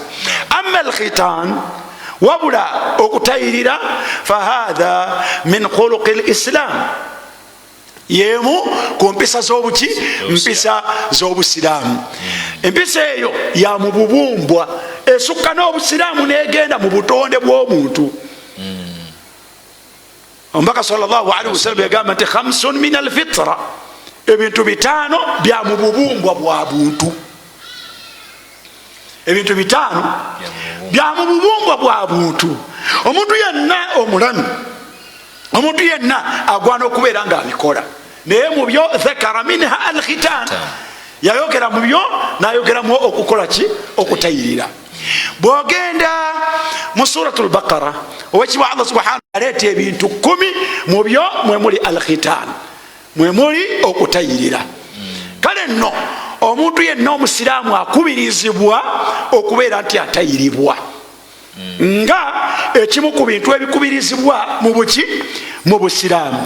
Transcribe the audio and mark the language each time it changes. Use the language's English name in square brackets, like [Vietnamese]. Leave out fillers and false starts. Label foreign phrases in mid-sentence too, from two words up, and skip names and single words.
[Arabic] أما الختان [Ganda] wabula okutayirira [Arabic] فهذا من خلق الإسلام [Ganda] yemu ku mpisa z'obuki mpisa z'obusiraamu empisa eyo ya mu bubumbwa esukka n'obusiraamu negenda mu butonde bw'omuntu omubaka [Arabic] صلى الله عليه وسلم [Ganda] yagamba nti [Arabic] خمس من الفطرة [Ganda] ebintu bitaano bya mu bubumbwa bwa buntu ebintu bitaano bya mu bubumbwa bwa buntu omuntu yenna omulamu omuntu yenna agwana okubeera nga abikola naye mu byo [Arabic] ذكر منها الختان [Ganda] yayogera mu byo nayogeramu okukola ki okutayirira bwogenda mu suratul Baqara owekibwa Allah subhanahu aleeta ebintu 10 mu byo mwe muli al-khitan mwe muli okutayirira kale nno omuntu yenna omusiraamu akubirizibwa okubeera nti atayiribwa nga ekimu ku bintu ebikubirizibwa mu buki mu busiraamu.